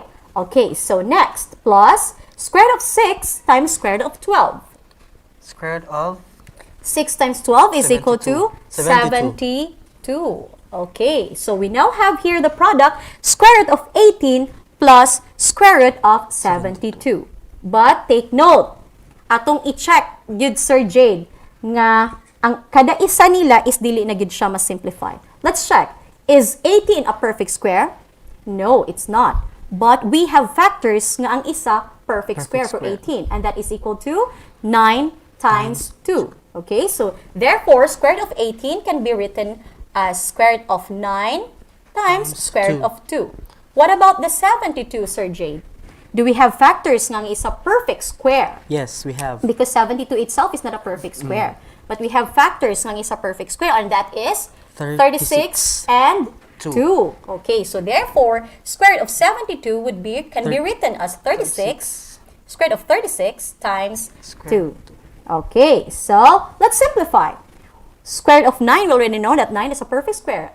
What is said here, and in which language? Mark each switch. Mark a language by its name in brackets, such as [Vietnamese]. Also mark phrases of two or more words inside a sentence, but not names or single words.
[English] Okay, so next, plus square root of 6 times square root of 12. Square root of 6 times 12 is equal to 72. 72. Okay, so we now have here the product square root of 18 plus square root of 72. But take note, [Cebuano] atong i-check yun Sir Jade nga ang kada isa nila is dili na gid siya ma-simplify. [English] Let's check. Is 18 a perfect square? No, it's not. But we have factors [Cebuano] nga ang isa [English] perfect square for 18, and that is equal to 9 times 2. Okay, so therefore square root of 18 can be written as square root of 9 times square root of 2. What about the 72, Sir Jade? Do we have factors [Cebuano] nga ang isa [English] perfect square? Yes, we have. Because 72 itself is not a perfect square. But we have factors [Cebuano] nga ang isa [English] perfect square, and that is 36 and 2. Okay, so therefore, square root of 72 can be written as 36, square root of 36 times 2. Okay, so let's simplify. Square root of 9, we already know that 9 is a perfect square.